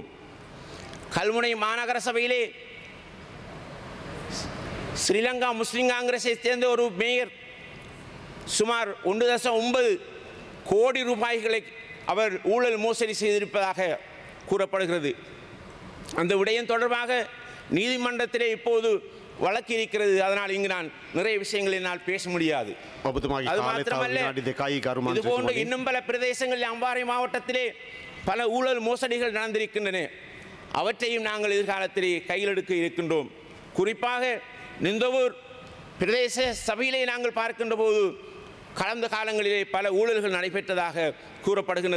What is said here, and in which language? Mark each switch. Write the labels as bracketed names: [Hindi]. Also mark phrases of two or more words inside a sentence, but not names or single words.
[Tamil] கல்முனை மாநகர சபையிலே ஸ்ரீலங்கா முஸ்லிம் காங்கிரஸை சேர்ந்த ஒரு மேயர் சுமார் 1.9 கோடி ரூபாய்களை அவர் ஊழல் மோசடி செய்திருப்பதாக கூறப்படுகிறது. அந்த விடயம் தொடர்பாக நீதிமன்றத்திலே இப்போது வழக்கு இருக்கிறது. அதனால் இங்கு நான் நிறைய விஷயங்களை என்னால் பேச முடியாது. [Sinhala] ඔබතුමාගේ [Tamil] அது [Sinhala] කාලය තව [Tamil] மாத்திரமல்ல, [Sinhala] විනාඩි 2යි ගරු [Tamil] இதுபோன்று [Sinhala] මන්ත්‍රීතුමනි. [Tamil] இன்னும் பல பிரதேசங்களில் அம்பாறை மாவட்டத்திலே பல ஊழல் மோசடிகள் நடந்திருக்கின்றன. அவற்றையும் நாங்கள் எதிர்காலத்திலே கையில் எடுக்க இருக்கின்றோம். குறிப்பாக நிந்தவூர் பிரதேச சபையிலே நாங்கள் பார்க்கின்ற போது கடந்த காலங்களிலே பல ஊழல்கள் நடைபெற்றதாக கூறப்படுகின்றது.